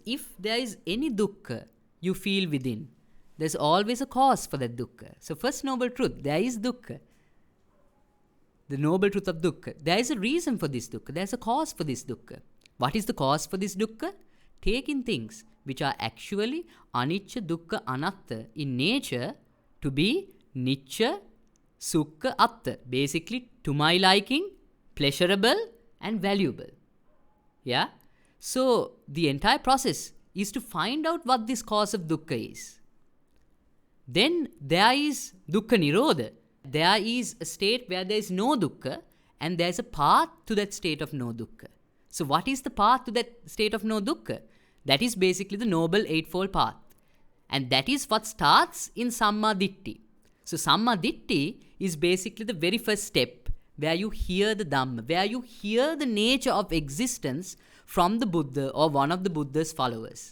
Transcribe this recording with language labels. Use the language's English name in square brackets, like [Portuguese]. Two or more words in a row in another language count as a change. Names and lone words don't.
[English] If there is any dukkha you feel within, there's always a cause for that dukkha. So first noble truth, there is dukkha. The noble truth of dukkha. There is a reason for this dukkha. There's a cause for this dukkha. What is the cause for this dukkha? Take in things which are actually [Pali] anicca, dukkha, anatta [English] in nature to be [Pali] nicca, sukha, atta. [English] Basically, to my liking, pleasurable and valuable. Yeah? So, the entire process is to find out what this cause of dukkha is. Then there is [Pali] dukkha nirodha. [English] There is a state where there is no dukkha, and there is a path to that state of no dukkha. So what is the path to that state of no dukkha? That is basically the Noble Eightfold Path. And that is what starts in [Pali] Samma Ditti. [English] So [Pali] Samma Ditti [English] is basically the very first step where you hear the dhamma, where you hear the nature of existence from the Buddha or one of the Buddha's followers.